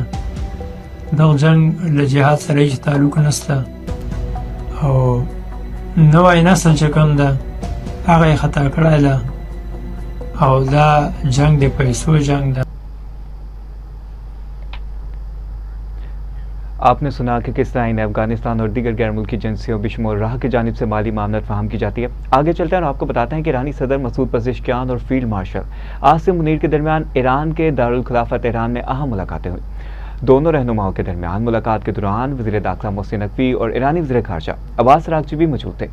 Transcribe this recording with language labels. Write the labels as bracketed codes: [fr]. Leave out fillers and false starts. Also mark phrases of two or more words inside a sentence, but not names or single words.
[ps] دغه جنگ له جهاد سره هیڅ تعلق نشته او نوی نسل چې کوم ده هغه یې خطا کړی ده او دا جنگ د پیسو جنگ ده. [ur] آپ نے سنا کہ کس طرح انہیں افغانستان اور دیگر غیر ملکی ایجنسیوں بشمول راہ کی جانب سے مالی معاملات فراہم کی جاتی ہے. آگے چلتے ہیں اور آپ کو بتاتے ہیں کہ ایرانی صدر مسعود پزشکیان اور فیلڈ مارشل عاصم منیر کے درمیان ایران کے دارالخلافت ایران میں اہم ملاقاتیں ہوئی. دونوں رہنماؤں کے درمیان ملاقات کے دوران وزیر داخلہ محسن نقوی اور ایرانی وزیر خارجہ عباس عراقچی بھی موجود تھے.